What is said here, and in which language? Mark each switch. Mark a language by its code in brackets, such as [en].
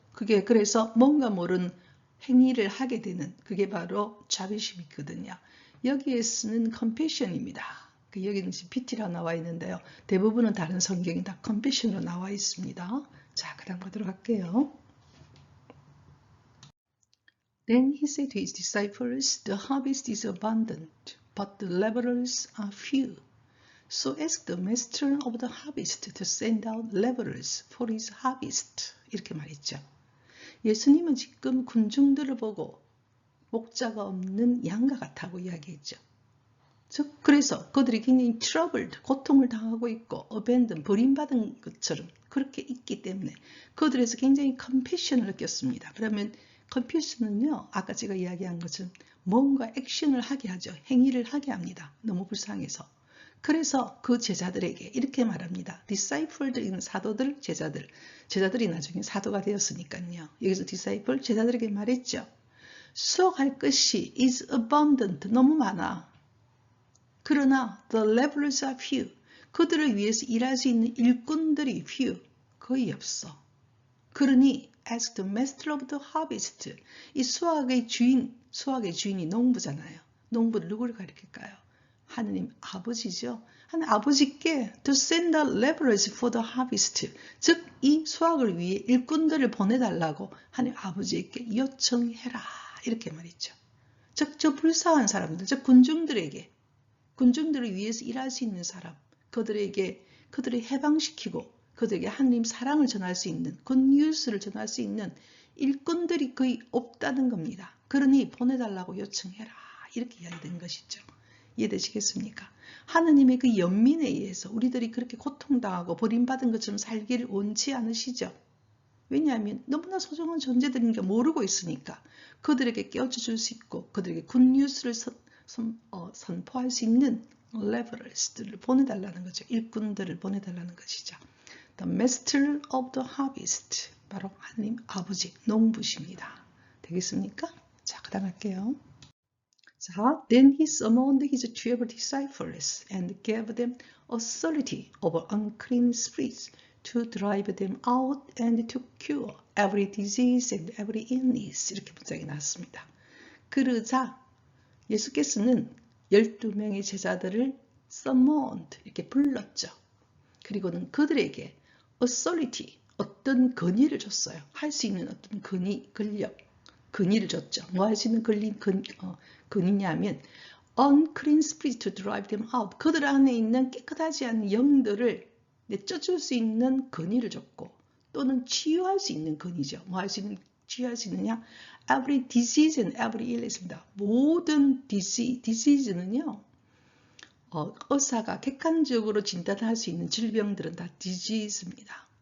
[ko] 그게 그래서 뭔가 모르는 행위를 하게 되는, 그게 바로 자비심이거든요. 여기에 쓰는 컴패션입니다. 여기는 지금 PT라고 나와 있는데요. 대부분은 다른 성경이 다 컴패션으로 나와 있습니다. 자, 그 다음 가도록 할게요. [en] Then he said to his disciples, The harvest is abundant, but the laborers are few. So ask the master of the harvest to send out laborers for his harvest. [ko] 이렇게 말했죠. 예수님은 지금 군중들을 보고 목자가 없는 양과 같다고 이야기했죠. 즉, 그래서 그들이 굉장히 troubled, 고통을 당하고 있고 abandoned, 버림받은 것처럼 그렇게 있기 때문에 그들에서 굉장히 compassion을 느꼈습니다. 그러면 compassion은요, 아까 제가 이야기한 것처럼 뭔가 액션을 하게 하죠. 행위를 하게 합니다. 너무 불쌍해서. 그래서 그 제자들에게 이렇게 말합니다. disciple들은 사도들, 제자들이 나중에 사도가 되었으니까요. 여기서 disciple, 제자들에게 말했죠. 수확할 것이 [en] is abundant, [ko] 너무 많아. 그러나 [en] the laborers are few. [ko] 그들을 위해서 일할 수 있는 일꾼들이 few, 거의 없어. 그러니 [en] ask the master of the harvest. [ko] 이 수확의 주인이 농부잖아요. 농부를 누구를 가리킬까요? 하느님 아버지죠. 하느님 아버지께 [en] to send the laborers for the harvest. [ko] 즉, 이 수확을 위해 일꾼들을 보내달라고 하느님 아버지께 요청해라. 이렇게 말했죠. 즉, 저 불쌍한 사람들, 즉 군중들을 위해서 일할 수 있는 사람, 그들을 해방시키고 그들에게 하느님 사랑을 전할 수 있는, 굿뉴스를 전할 수 있는 일꾼들이 거의 없다는 겁니다. 그러니 보내달라고 요청해라. 이렇게 이야기된 것이죠. 이해되시겠습니까? 하느님의 그 연민에 의해서 우리들이 그렇게 고통당하고 버림받은 것처럼 살기를 원치 않으시죠. 왜냐하면 너무나 소중한 존재들인 게 모르고 있으니까 그들에게 깨워줄 수 있고 그들에게 굿뉴스를 선포할 수 있는 laborers들을 보내달라는 거죠. 일꾼들을 보내달라는 것이죠. [en] The master of the harvest, [ko] 바로 하나님 아버지 농부십니다. 되겠습니까? 자, 그 다음 할게요. [en] 자, then he summoned his 12 disciples and gave them authority over unclean spirits to drive them out and to cure every disease and every illness. [ko] 이렇게 문장이 나왔습니다. 그러자 예수께서는 12명의 제자들을 summoned 이렇게 불렀죠. 그리고는 그들에게 authority 어떤 권위를 줬어요. 할 수 있는 어떤 권위, 권력, 권위를 줬죠. 뭐 할 수 있는 권위냐면 [en] unclean spirit to drive them out. [ko] 그들 안에 있는 깨끗하지 않은 영들을 내쫓을 수 있는 권위를 줬고 또는 치유할 수 있는 권위죠. 뭐 할 수 있는 치유할 수 있느냐? [en] Every disease and every illness [ko] 입니다. 모든 disease는요. 의사가 객관적으로 진단할 수 있는 질병들은 다 disease입니다.